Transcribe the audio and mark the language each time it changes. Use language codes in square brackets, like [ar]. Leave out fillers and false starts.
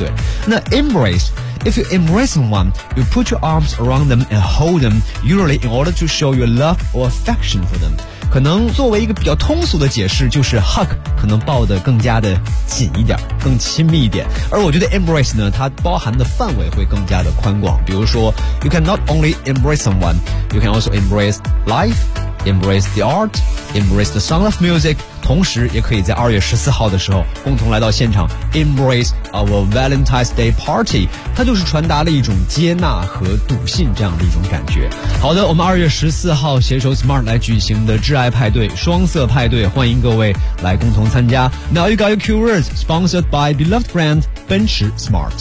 [zh] 对，那 [en] embrace， if you embrace someone， you put your arms around them and hold them usually in order to show your love or affection for them。 [zh] 可能作为一个比较通俗的解释，就是 hug 可能抱得更加的紧一点，更亲密一点。而我觉得 embrace 呢，它包含的范围会更加的宽广。比如说 [en] you can not only embrace someone， you can also embrace life， embrace the art， embrace the sound of music。 [zh] 同时也可以在2月14号的时候共同来到现场 [en] embrace our Valentine's Day party， [zh] 它就是传达了一种接纳和笃信这样的一种感觉。好的，我们2月14号携手 Smart 来举行的挚爱派对，双色派对，欢迎各位来共同参加。 [en] Now you got your keywords sponsored by beloved brand 奔驰 Smart。